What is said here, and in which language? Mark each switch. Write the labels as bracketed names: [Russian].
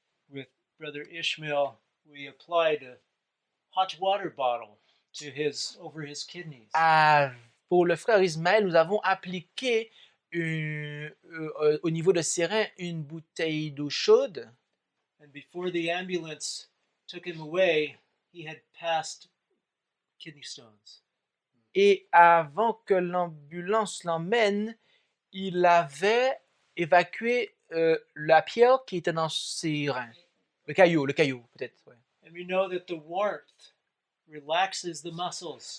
[English] With Brother Ishmael, we applied a hot water bottle over his kidneys. [French] Pour le frère Ismaël, nous avons appliqué au niveau de ses reins une bouteille d'eau chaude. [English] And before the ambulance took him away, he had passed kidney stones. [French] Et avant que l'ambulance l'emmène, il avait évacué la pierre qui était dans ses reins. Le caillou peut-être. Ouais. [English] And we know that the warmth relaxes the muscles